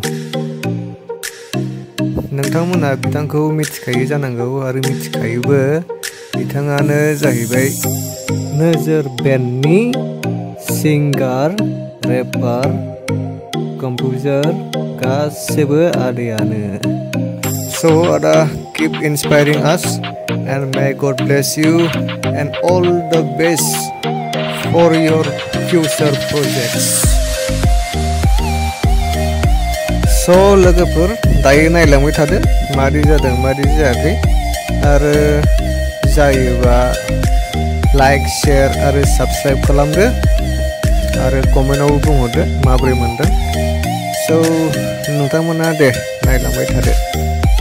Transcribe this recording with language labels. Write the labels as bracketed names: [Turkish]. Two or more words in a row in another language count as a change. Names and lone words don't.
[Bodo] नोंथांमोना बिथांखौ मिथिखायो जानांगौ आरो मिथिखायोबो। बिथाङानो जाहैबाय नोजोर बेन्डनि [English] singer, rapper, composer [Bodo] गासिबो आदैयानो। So आदा, [English] keep inspiring us and may God bless you and all the best for your future projects. [Bodo] So लोगोफोर, दायो नायलांबाय थादो मादि जादों मादि जायाखै, आरो जायोबा [English] like share [Bodo] आरो साबस्क्राइब खालामदो आरो कमेन्टआव बुंहरदो माबोरै मोनदों। So नोंथांमोना दे नायलांबाय थादो।